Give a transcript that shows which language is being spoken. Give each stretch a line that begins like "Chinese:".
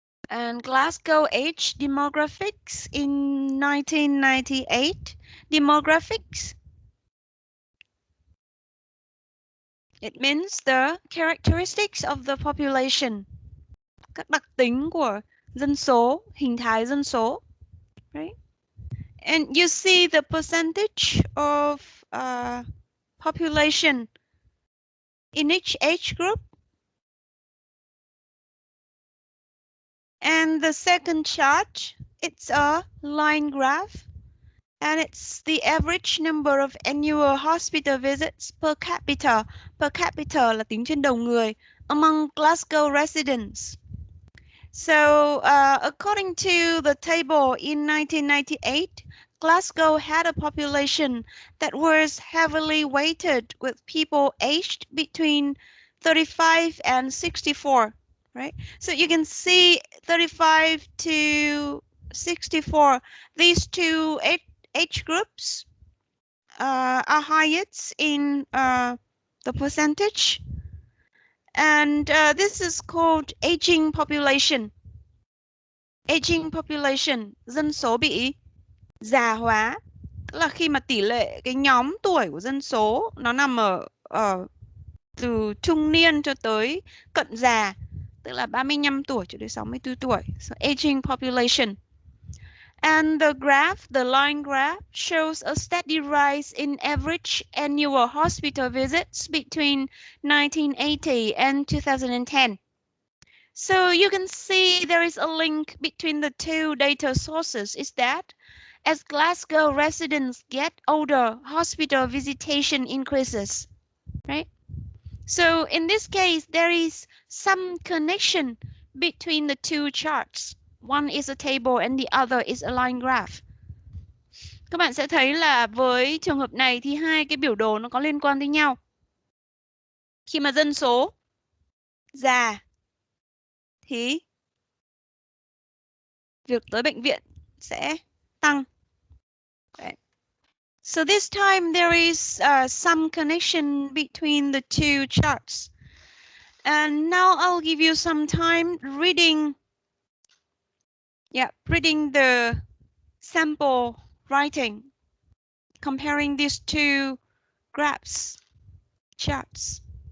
English: And Glasgow Age Demographics in 1998. Demographics, it means the characteristics of the population.
Vietnamese: Các đặc tính của dân số, hình thái dân số, right?
English: And you see the percentage of population in each age group. And the second chart, it's a line graph, and it's the average number of annual hospital visits per capita.
Vietnamese: Per capita là tính trên đầu người
English: among Glasgow residents. So, according to the table in 1998, Glasgow had a population that was heavily weighted with people aged between 35 and 64, right? So you can see 35 to 64, these two age groups are highest in the percentage. And this is called aging population.
Vietnamese: Aging population, dân số bị già hóa, tức là khi mà tỷ lệ cái nhóm tuổi của dân số nó nằm ở từ trung niên cho tới cận già, tức là 35 tuổi cho đến 64 tuổi.
English: So aging population. And the graph, the line graph, shows a steady rise in average annual hospital visits between 1980 and 2010. So you can see there is a link between the two data sources, is that as Glasgow residents get older, hospital visitation increases, right? So in this case, there is some connection between the two charts. One is a table and the other is a line graph.
Vietnamese: Các bạn sẽ thấy là với trường hợp này thì hai cái biểu đồ nó có liên quan tới nhau. Khi mà dân số già thì việc tới bệnh viện sẽ tăng.
English: Okay. So this time there is some connection between the two charts. And now I'll give you some time reading the sample writing, comparing these two graphs, charts.